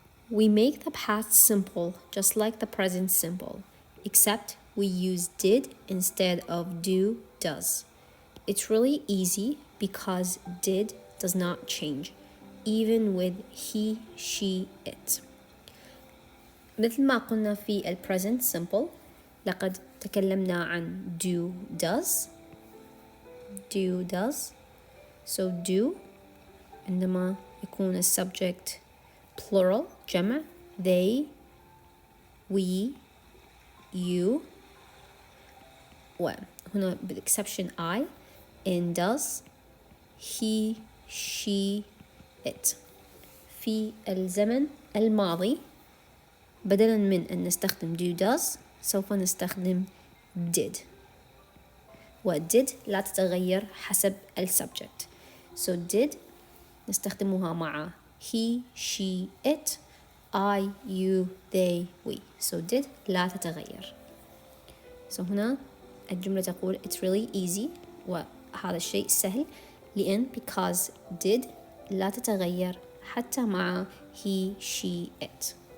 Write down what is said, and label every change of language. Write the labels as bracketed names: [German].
[English] We make the past simple just like the present simple, except we use did instead of do, does. It's really easy because did does not change, even with he, she, it. [Arabic] مثل ما قلنا في ال present simple لقد تكلمنا عن do, does. [English] Do, does. [Arabic] So do عندما يكون ال subject plural جمع they we you وهنا بالexception I in does he she it في الزمن الماضي بدلا من أن نستخدم do does سوف نستخدم did و did لا تتغير حسب ال subject so did نستخدمها مع he, she, it, I, you, they, we. So did لا تتغير. So هنا الجملة تقول [English] it's really easy [Arabic] وهذا الشيء سهل لأن because did لا تتغير حتى مع he, she, it.